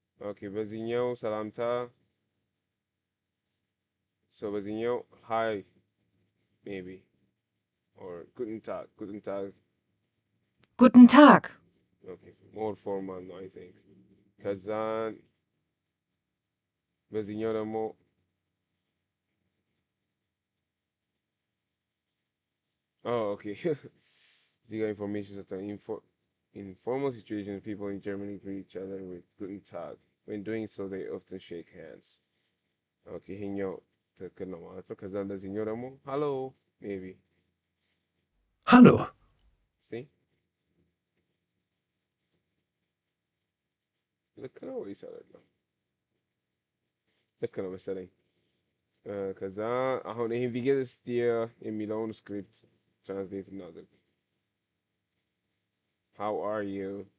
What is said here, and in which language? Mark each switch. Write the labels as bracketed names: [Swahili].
[English] Okay, [Amharic] በዚህኛው ሰላምታ [English] so በዚህኛው hi maybe or [German] guten Tag. Guten Tag. Guten Tag. [English] Okay, more formal no, I think. [Amharic] ከዛን በዚህኛው ደግሞ oh okay. እዚህ ጋር [English] information ሰጠን in formal situations people in Germany greet each other with guten Tag. When doing so they often shake hands. [Amharic] Okay, ይሄኛው ትክክል ነው ማለት ነው። ከዛ እንደዚህኛው ደግሞ [English] hello maybe. [German] Hallo, [English] See? [Amharic] ልክ ነው ወይስ አይደለም? ልክ ነው መሰለኝ። ከዛ አሁን ይሄን [German] wie geht es dir [Amharic] የሚለውን ስክሪፕት ትራንስሌት እናድርግ። [English] How are you?